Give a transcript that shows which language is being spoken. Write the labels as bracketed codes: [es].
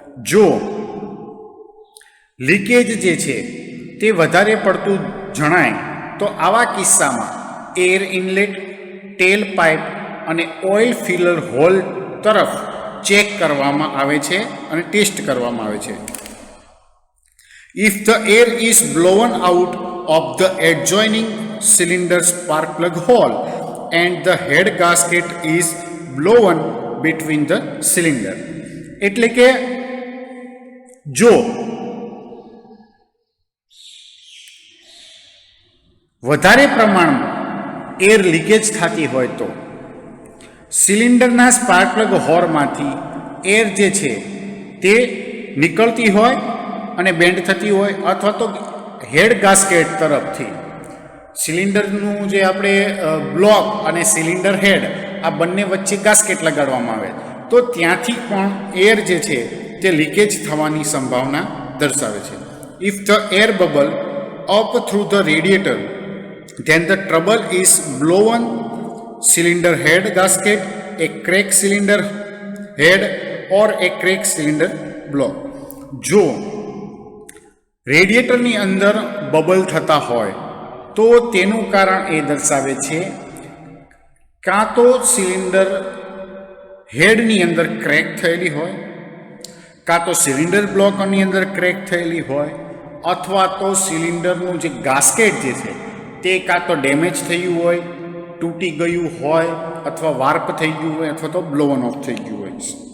[gu] જો લીકેજ જે છે તે વધારે પડતું જણાય તો આવા કિસ્સામાં એર ઇનલેટ, ટેલ પાઇપ અને ઓઇલ ફિલર હોલ તરફ ચેક કરવામાં આવે છે અને ટેસ્ટ કરવામાં આવે છે. [en] If the air is blown out of the adjoining cylinder spark plug hole and the head gasket is blown between the cylinder. [gu] એટલે કે જો વધારે પ્રમાણમાં એર લીકેજ થતી હોય તો સિલિન્ડરના સ્પાર્ક પ્લગ હોરમાંથી એર જે છે તે નીકળતી હોય અને બેન્ડ થતી હોય, અથવા તો હેડ ગાસ્કેટ તરફથી સિલિન્ડરનું જે આપણે બ્લોક અને સિલિન્ડર હેડ આ બંને વચ્ચે ગાસ્કેટ લગાડવામાં આવે તો ત્યાંથી પણ એર જે છે તે લીકેજ થવાની સંભાવના દર્શાવે છે. [en] If the air bubble up through the radiator then the trouble is blown cylinder head gasket, a crack cylinder head or a crack cylinder block. [gu] જો રેડિએટરની અંદર બબલ થતા હોય તો તેનું કારણ એ દર્શાવે છે કાં તો સિલિન્ડર હેડની અંદર ક્રેક થયેલી હોય, કાં તો સિલિન્ડર બ્લોકની અંદર ક્રેક થયેલી હોય, અથવા તો સિલિન્ડરનું જે ગાસ્કેટ જે છે તે કાં તો ડેમેજ થયું હોય, તૂટી ગયું હોય, અથવા વાર્પ થઈ ગયું હોય, અથવા તો બ્લોવન ઓફ થઈ ગયું હોય.